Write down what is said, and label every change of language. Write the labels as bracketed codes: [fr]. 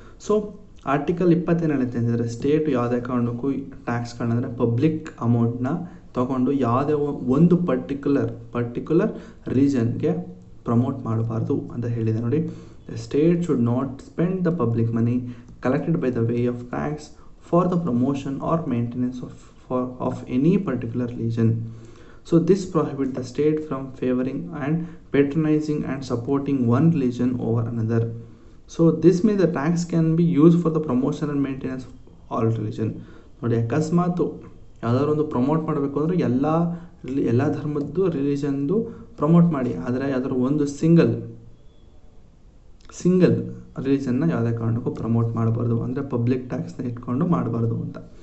[kn] So article 20 ಹೇಳುತ್ತೆ ಅಂತಂದರೆ state ಯಾವುದೇ ಕಾರಣಕ್ಕೂ ಟ್ಯಾಕ್ಸ್ಗಳನ್ನ ಅಂದರೆ ಪಬ್ಲಿಕ್ ಅಮೌಂಟ್ನ ತೊಗೊಂಡು ಯಾವುದೇ ಒಂದು ಪರ್ಟಿಕ್ಯುಲರ್ ರಿಲಿಜನ್ಗೆ ಪ್ರಮೋಟ್ ಮಾಡಬಾರ್ದು ಅಂತ ಹೇಳಿದೆ ನೋಡಿ. [en] The state should not spend the public money collected by the way of tax for the promotion or maintenance of any particular religion. So this prohibits the state from favoring and patronizing and supporting one religion over another. So this means the tax can be used for the promotion and maintenance of all religion. [kn] ನೋಡಿ, ಅಕಸ್ಮಾತು ಯಾವ್ದಾದ್ರು ಒಂದು promote ಮಾಡಬೇಕು ಅಂದರೆ ಎಲ್ಲ ಧರ್ಮದ್ದು ರಿಲಿಜನ್ದು promote ಮಾಡಿ, ಆದರೆ ಯಾವ್ದಾದ್ರು ಒಂದು ಸಿಂಗಲ್ ರಿಲಿಜನ್ನ ಯಾವುದೇ ಕಾರಣಕ್ಕೂ ಪ್ರಮೋಟ್ ಮಾಡಬಾರ್ದು, ಅಂದರೆ ಪಬ್ಲಿಕ್ ಟ್ಯಾಕ್ಸ್ನ ಇಟ್ಕೊಂಡು ಮಾಡಬಾರ್ದು ಅಂತ.